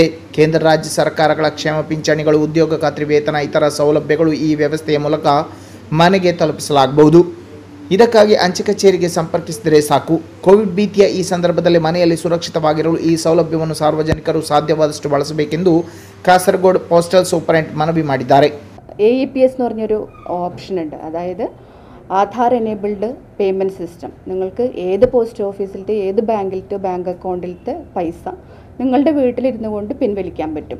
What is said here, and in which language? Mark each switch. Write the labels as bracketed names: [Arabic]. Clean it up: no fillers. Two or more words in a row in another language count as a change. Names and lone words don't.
[Kannada] ಕೇಂದ್ರ ರಾಜ್ಯ ಸರ್ಕಾರಗಳ ಕ್ಷೇಮ ಪಿಂಚಣಿಗಳು, ಉದ್ಯೋಗ ಖಾತ್ರಿ ವೇತನ, ಇತರ ಸೌಲಭ್ಯಗಳು ಈ ವ್ಯವಸ್ಥೆಯ ಮೂಲಕ ಮನೆಗೆ ತಲುಪಿಸಲಾಗಬಹುದು. ಇದಕ್ಕಾಗಿ ಅಂಚೆ ಕಚೇರಿಗೆ ಸಂಪರ್ಕಿಸಿದರೆ ಸಾಕು. ಕೋವಿಡ್ ಭೀತಿಯ ಈ ಸಂದರ್ಭದಲ್ಲಿ ಮನೆಯಲ್ಲಿ ಸುರಕ್ಷಿತವಾಗಿರಲು ಈ ಸೌಲಭ್ಯವನ್ನು ಸಾರ್ವಜನಿಕರು ಸಾಧ್ಯವಾದಷ್ಟು ಬಳಸಬೇಕೆಂದು കാസർഗോഡ് [English] postal superintendent [Kannada] മനവി ಮಾಡಿದ್ದಾರೆ. [Malayalam] AEPS എന്ന് പറഞ്ഞൊരു ഓപ്ഷൻ ഉണ്ട്. [English] അതായത് Aadhaar Enabled Payment System. [Malayalam] നിങ്ങൾക്ക് ഏത് പോസ്റ്റ് ഓഫീസിലത്തെ ഏത് ബാങ്കിലത്തെ ബാങ്ക് അക്കൗണ്ടിലത്തെ പൈസ നിങ്ങളുടെ വീട്ടിലിരുന്നു കൊണ്ട് പിൻവലിക്കാൻ പറ്റും.